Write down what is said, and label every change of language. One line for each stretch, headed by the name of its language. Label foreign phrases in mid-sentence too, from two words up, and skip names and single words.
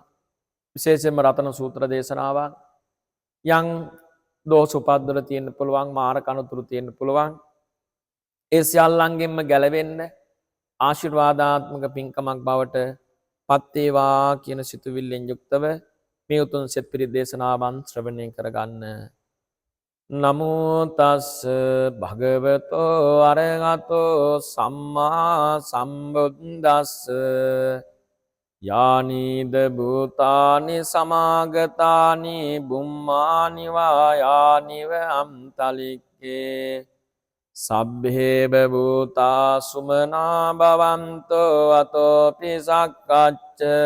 Sinhala: විශේෂයෙන්ම රතන සූත්‍ර දේශනාවන් යම් දෝෂ උපද්දවල තියෙන්න පුළුවන්, මාරක අනුතුරු තියෙන්න පුළුවන්. ඒ සියල්ලංගෙන්ම ගැලවෙන්න ආශිර්වාදාත්මක පින්කමක් බවට පත් වේවා කියන සිතුවිල්ලෙන් යුක්තව මේ උතුම් සෙත් පිරිත් දේශනාවන් ශ්‍රවණය කරගන්න.
Pali: නමෝ තස් භගවතෝ අරහතෝ සම්මා සම්බුද්දස්ස යානිද භූතානි සමාගතානි බුම්මානි වායානිව අම්තලික්කේ සබ්බේව භූතා සුමනා භවන්තෝ අතෝ පිසක්කච්ච